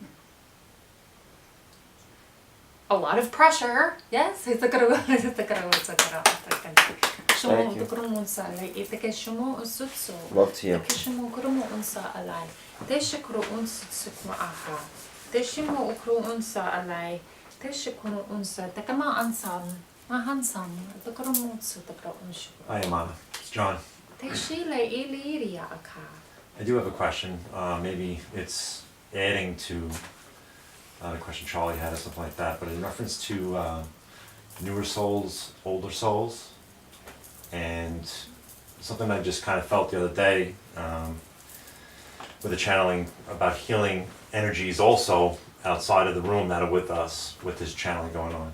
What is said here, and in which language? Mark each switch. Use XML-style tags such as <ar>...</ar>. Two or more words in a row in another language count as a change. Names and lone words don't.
<en>A lot of pressure, yes. Thank you. Love to you. Teshi kono unsa takama ansam mahansam takoro mutsu takoro unshu. Hi, Amana. It's John. Teshi le iliria aka. I do have a question. Maybe it's adding to the question Charlie had or something like that, but in reference to newer souls, older souls, and something I just kind of felt the other day with the channeling about healing energies also outside of the room that are with us with this channeling going on.</en>